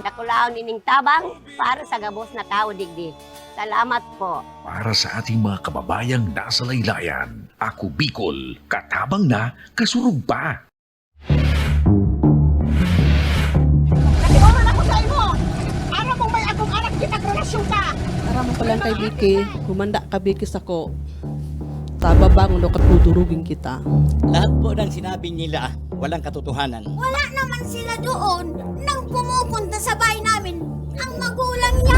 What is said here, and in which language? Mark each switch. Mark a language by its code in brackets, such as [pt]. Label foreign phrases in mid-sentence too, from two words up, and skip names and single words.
[bik] Nakulaon nining tabang para sa gabos na tao digdi. Salamat po. [tl] Para sa ating mga kababayang nasa laylayan, Ako Bicol, [bik] katabang na, kasurog pa. Natiwanan ako sa imo! Ara mo may akong anak kitag-relasyon ka! Para mo palang kay Vicky, humanda ka Vicky sa ko. Tababangon o katudurugin kita. [tl] Lahat po ng sinabi nila, walang katotohanan. Wala naman sila doon nang pumupunta sa bahay namin ang magulang niya.